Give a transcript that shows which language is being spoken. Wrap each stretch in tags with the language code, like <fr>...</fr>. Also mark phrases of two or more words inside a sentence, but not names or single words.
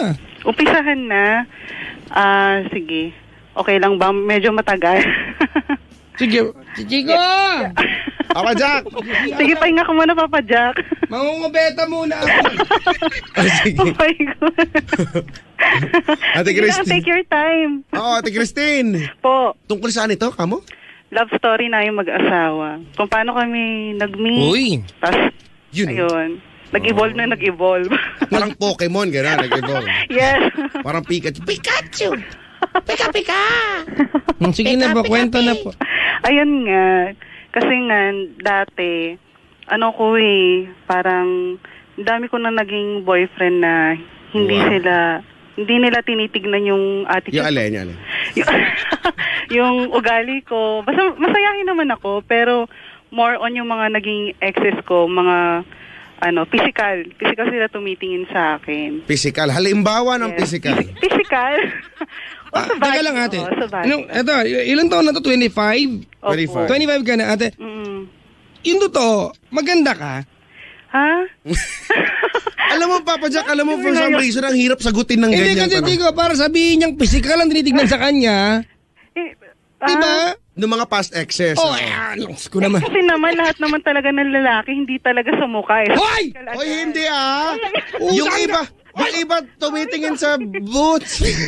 <tl>Umpisahan na. Sige. Okay lang ba? Medyo matagal. Sige, Chico! Papa Jack! Sige, pahinga ka muna, Papa Jack. Mangungubeta muna ako. Sige.</tl> <en>Oh my God.</en> <tl>Ate Sige lang, Christine.</tl> <en>take your time.</en> <tl>Oo, Ate Christine. Po, Tungkol saan ito, kamo?</tl> <en>love story</en> <tl>namin mag-asawa. Kung paano kami nag-meet. Uy. Tapos, Yun. ayun. Nag-evolve na nag-evolve. Parang Pokemon, gano'n, nag-evolve. Yes. Parang Pikachu. Pikachu! Pika-pika! Sige na po, kwento na po. Ayun nga. Kasi nga, dati, parang, dami ko na naging boyfriend na hindi nila tinitignan yung attitude. Yung alin. Yung ugali ko. Basta masayahin naman ako, pero</tl> <en>more on</en> <tl>yung mga naging exes ko, mga physical. Physical sila tumitingin sa akin. Physical. Halimbawa ng Yes. physical. Physical? Teka lang ate. Sabay. Ito, ilang taon na to? 25? 25. 25 ka na ate. Yung totoo, maganda ka? Ha? Alam mo,</tl> <en>Papa Jack, for some reason,</en> <tl>ang hirap sagutin ng Hindi ganyan. kasi, Tico, para sabihin niyang physical ang tinitignan sa kanya. Diba? Ng mga</tl> <en>past exes.</en> <tl>Los ko naman. Kasi naman, lahat naman talaga ng lalaki, hindi talaga sa mukha. Hoy! Oy, hindi Yung iba tumitingin sa boots.</tl>